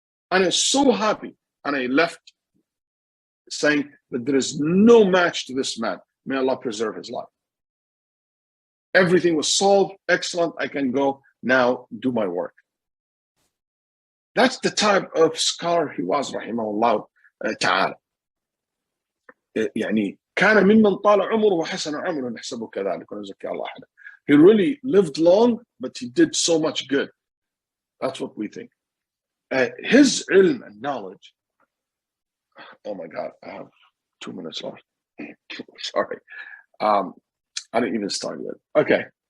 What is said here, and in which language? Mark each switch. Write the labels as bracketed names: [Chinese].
[English] And I was so happy. And I left saying that there is no match to this man. May Allah preserve his life. Everything was solved. Excellent. I can go now do my work. That's the type of scholar he was, [Arabic] رحمه الله تعالى. يعني كان ممن طال عمره وحسن عمره نحسبه كذلك ونزكي الله أحدا. [English] He really lived long, but he did so much good. That's what we think. His ilm and knowledge. Oh my God, I have 2 minutes left. Sorry. I didn't even start yet. Okay.